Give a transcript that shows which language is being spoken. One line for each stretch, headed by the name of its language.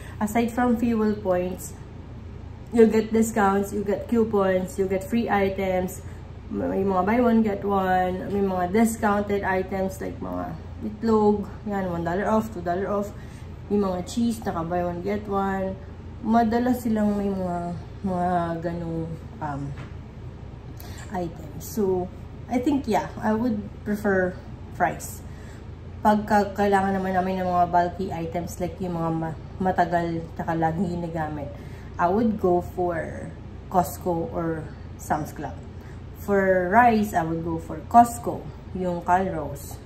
English: Aside from fuel points, you'll get discounts, you get coupons, you get free items,
Filipino: may mga buy one get one,
English: may mga discounted items like mga itlog, yan, $1 off, $2 off, yung mga cheese, naka buy one get one.
Filipino: Madalas silang may mga ganong items.
English: So, I think, yeah, I would prefer Fry's.
Filipino: Pagka kailangan naman namin ng mga bulky items like yung mga matagal taka laging ginagamit,
English: I would go for Costco or Sam's Club. For rice, I would go for Costco, yung Calrose.